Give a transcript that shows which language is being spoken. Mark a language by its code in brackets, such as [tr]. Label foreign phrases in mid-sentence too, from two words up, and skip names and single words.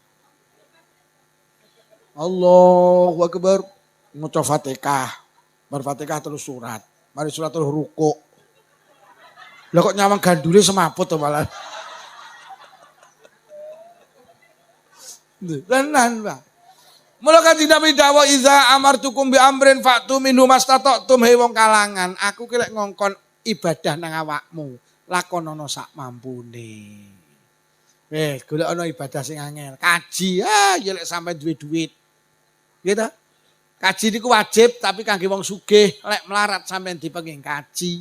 [ar] الله أكبر. [jv] Maca Fatihah. Bar Fatihah terus surat. Mari surat terus rukuk. Lah kok nyawang gandule semaput to malah. Tenan, Pak. Mula kanjeng Nabi dawuh [ar] إذا أمرتكم بأمر فأتوا منه ما استطعتم [jv] he wong kalangan. Aku ki lek ngongkon ibadah nang awakmu, lakonono sak mampune. Golek ana ibadah sing angel. Kaji ya lek sampe duwe duit. Gitu. Kaji niku wajib tapi kangge wong sugih, lek melarat sampean dipenging kaji.